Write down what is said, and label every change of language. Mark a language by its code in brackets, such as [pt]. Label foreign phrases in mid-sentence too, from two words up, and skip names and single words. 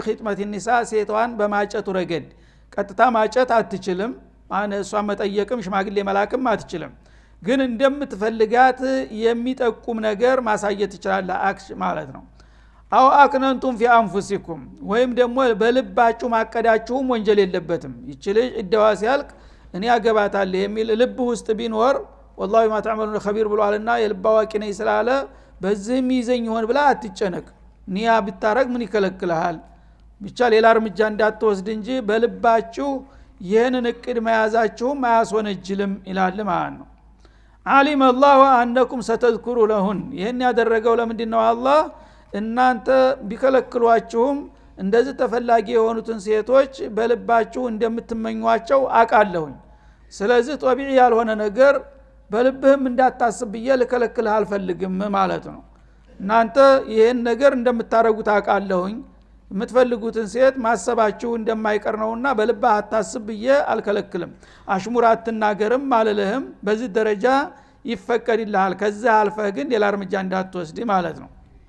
[ar] خطبة النساء [am] ሴቷን በማጨቱ ረገድ ቀጥታ ማጨት አትችልም። እሷን መጠየቅም ሽማግሌ መላክም አትችልም። ግን እንደምትፈልጋት የሚጠቁም ነገር ማሳየት ትችላለህ አክሽ ማለት ነው። [ar] أو أكننتم في أنفسكم [am] ወይም ደግሞ በልባችሁ ማቀዳችሁም ወንጀል የለበትም። ይች ልጅ እደዋ ሲያልቅ እኔ አገባታለሁ የሚል ልብ ውስጥ ቢኖር [ar] والله ما تعملون خبير [am] ብሏልና የልብ አዋቂ ነኝ ስላለ በዚህም ይዘኝ ይሆን ብላ አትጨነቅ። ኒያ ብታረግ ምን ይከለክልሃል? ብቻ ሌላ እርምጃ እንዳትወስድ እንጂ በልባችሁ ይህንን እቅድ መያዛችሁም አያስወነጅልም ይላል ማለት ነው። [ar] علم الله انكم ستذكرون [am] ይሄን ያደረገው ለምንድነው? አላህ እናንተ ቢከለክሏችሁም እንደዚህ ተፈላጊ የሆኑትን ሴቶች በልባችሁ እንደምትመኟቸው አቃለሁኝ። ስለዚህ ጦቢዒ ያልሆነ ነገር በልብህም እንዳታስብ ልከለክልህ አልፈልግም ማለት ነው። እናንተ ይሄን ነገር እንደምታረጉት አቃለሁኝ። የምትፈልጉትን ሴት ማሰባችሁ እንደማይቀር ነውና በልብህ አታስብ አልከለክልም። አሽሙር አትናገርም አልልህም። በዚህ ደረጃ ይፈቀድልሃል። ከዛ አልፈህ ግን ሌላ እርምጃ እንዳትወስድ ማለት ነው።